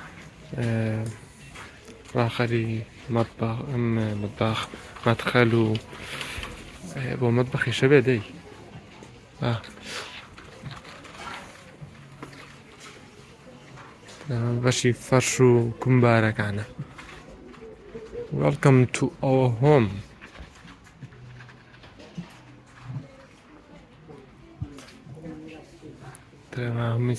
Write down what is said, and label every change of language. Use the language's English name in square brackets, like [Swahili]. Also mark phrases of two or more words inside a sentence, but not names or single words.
[Central Kurdish] ڕاخەری مەتباخ مەدخەل و بۆ مەتبەخیشە بێ دەی بەشی فەرش و کومبارەکانە [English] Welcome to our home [Central Kurdish] هەمووی